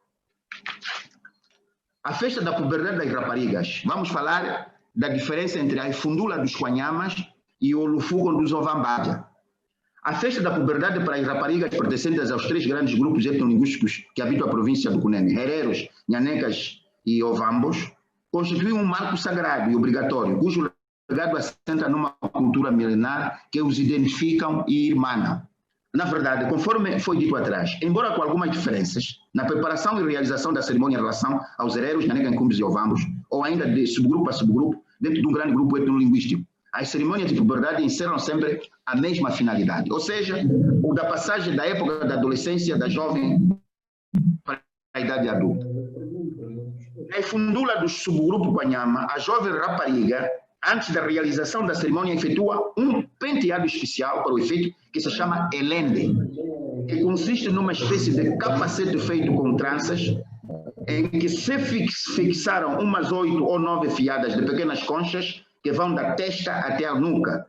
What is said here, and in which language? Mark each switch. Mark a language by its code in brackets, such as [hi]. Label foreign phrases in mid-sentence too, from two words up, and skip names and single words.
[pt] A festa da puberdade das raparigas. Vamos falar da diferença entre a Ifundula dos Quanhamas e o Lufugo dos Ovambaja. A festa da puberdade para as raparigas pertencentes aos três grandes grupos etnolinguísticos que habitam a província do Cunene, hereros, nhanecas e ovambos, constitui um marco sagrado e obrigatório, cujo legado assenta numa cultura milenar que os identificam e irmanam. Na verdade, conforme foi dito atrás, embora com algumas diferenças na preparação e realização da cerimônia em relação aos hereros, nhaneca-incumbis e ovambos, ou ainda de subgrupo a subgrupo, dentro de um grande grupo etnolinguístico, as cerimônias de puberdade encerram sempre a mesma finalidade, ou seja, o da passagem da época da adolescência da jovem para a idade adulta. Na Ifundula do subgrupo Quanhama, a jovem rapariga, antes da realização da cerimônia, efetua um penteado especial para o efeito que se chama elende, que consiste numa espécie de capacete feito com tranças, em que se fixaram umas 8 ou 9 fiadas de pequenas conchas que vão da testa até a nuca.